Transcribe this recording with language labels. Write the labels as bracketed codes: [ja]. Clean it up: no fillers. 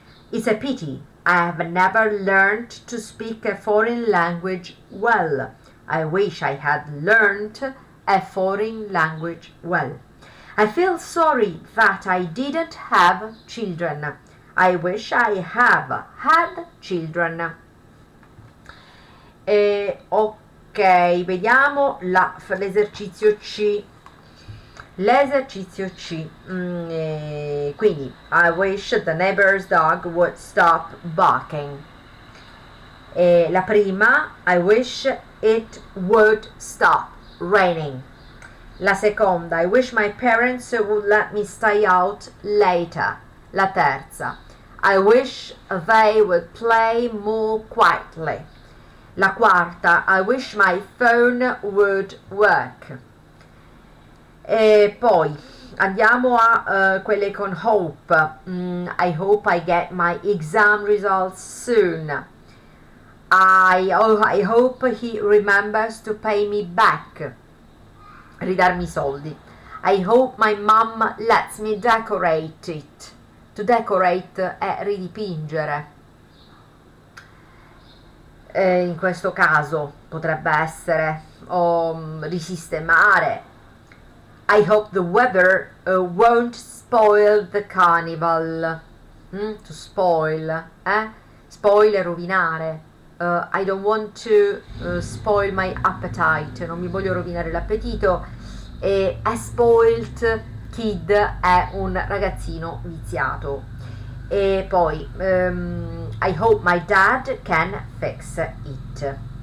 [en] It's a pity I have never learned to speak a foreign language well. I wish I had learned a foreign language well. I feel sorry that I didn't have children. I wish I have had children. [it] Ok, vediamo l'esercizio C. L'esercizio C. Quindi, [en] I wish the neighbor's dog would stop barking. [it] La prima, [en] I wish it would stop raining. [it] La seconda, [en] I wish my parents would let me stay out later. [it] La terza, [en] I wish they would play more quietly. [it] La quarta, [en] I wish my phone would work. [it] E poi andiamo a quelle con hope. [en] I hope I get my exam results soon. I hope he remembers to pay me back. [it] Ridarmi i soldi. [en] I hope my mom lets me decorate it. To decorate [it] è ridipingere. In questo caso potrebbe essere risistemare. [en] I hope the weather won't spoil the carnival. To spoil, spoil [it] è rovinare. [en] I don't want to spoil my appetite. [it] Non mi voglio rovinare l'appetito. E [en] a spoiled kid [it] è un ragazzino viziato. E poi [en] I hope my dad can fix it.